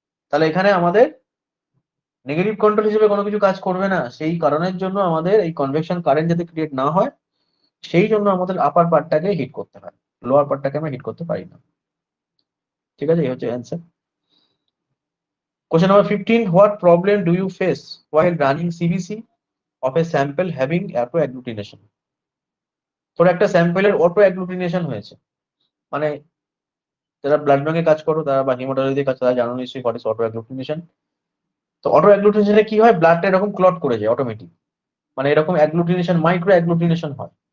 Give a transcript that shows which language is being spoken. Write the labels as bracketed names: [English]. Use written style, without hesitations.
[Bangla] তাহলে এখানে আমাদের নেগেটিভ কন্ট্রোল হিসেবে কোনো কিছু কাজ করবে না। সেই কারণের জন্য আমাদের এই কনভেকশন কারেন্ট যাতে ক্রিয়েট না হয়, সেই জন্য আমাদের আপার পার্টটাকে হিট করতে হয়, লোয়ার পার্টটাকে আমরা হিট করতে পারি না, ঠিক আছে? এই হচ্ছে answer. [English] Question number 15. What problem do you face while running CBC of a sample having auto agglutination? [Bangla] তোর একটা স্যাম্পেলের অটো অ্যাগ্লুটিনেশন হয়েছে, মানে যারা ব্লাড ব্যাংকে কাজ করো তারা বা হিমাটোলজিতে কাজ, তারা জানো নিশ্চয়ই [English] What is autoagglutination. [Bangla] তো অটো অ্যাগ্লুটিনেশনে কি হয়, ব্লাডটা এরকম ক্লট করে যায় অটোমেটিক, মানে এরকম অ্যাগ্লুটিনেশন, মাইক্রো অ্যাগ্লুটিনেশন হয়।